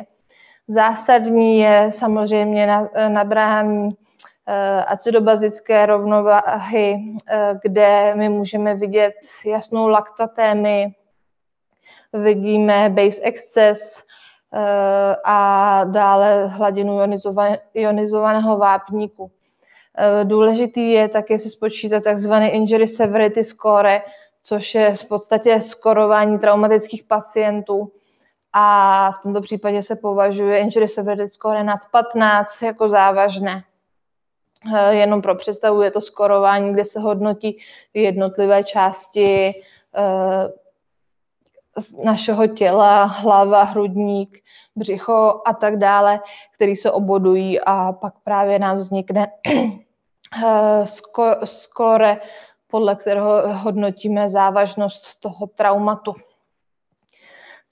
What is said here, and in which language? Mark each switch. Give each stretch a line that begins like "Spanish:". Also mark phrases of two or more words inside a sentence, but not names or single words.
Czech: Zásadní je samozřejmě nabrání acidobazické rovnováhy, kde my můžeme vidět jasnou laktatémii, vidíme
English: base excess
Czech: a dále hladinu ionizovaného vápníku. Důležitý je také si spočítat takzvaný
English: injury severity score,
Czech: což je v podstatě skorování traumatických pacientů, a v tomto případě se považuje
English: injury severity score
Czech: nad 15 jako závažné. Jenom pro představu, je to skorování, kde se hodnotí jednotlivé části našeho těla, hlava, hrudník, břicho a tak dále, které se obodují, a pak právě nám vznikne skóre, podle kterého hodnotíme závažnost toho traumatu.